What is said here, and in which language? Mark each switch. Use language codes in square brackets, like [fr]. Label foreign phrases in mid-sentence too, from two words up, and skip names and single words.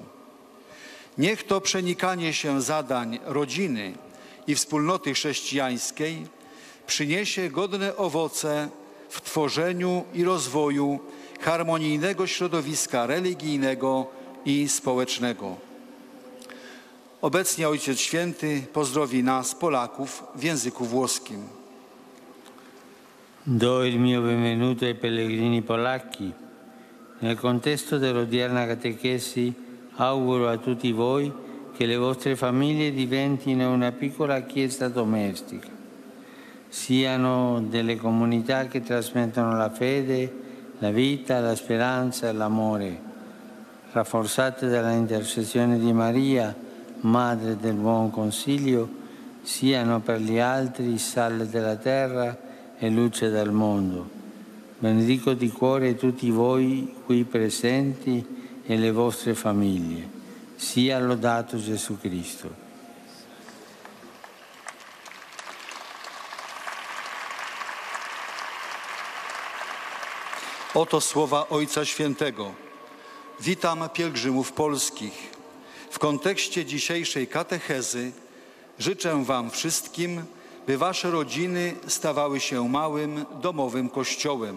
[pl] Niech to przenikanie się zadań rodziny i wspólnoty chrześcijańskiej przyniesie godne owoce w tworzeniu i rozwoju harmonijnego środowiska religijnego i społecznego. Obecnie Ojciec Święty pozdrowi nas, Polaków, w języku włoskim. [it] Do il mio benvenuto ai pellegrini polacchi. Nel contesto dell'odierna catechesi auguro a tutti voi che le vostre famiglie diventino una piccola chiesa domestica, siano delle comunità che trasmettono la fede, la vita, la speranza e l'amore, rafforzate dalla intercessione di Maria, Madre del Buon Consiglio, siano per gli altri sale della terra e luce del mondo. Benedico di cuore tutti voi qui presenti e le vostre famiglie. Sia lodato Gesù Cristo. [pl] Oto słowa Ojca Świętego. Witam pielgrzymów polskich. W kontekście dzisiejszej katechezy życzę Wam wszystkim, by Wasze rodziny stawały się małym, domowym kościołem.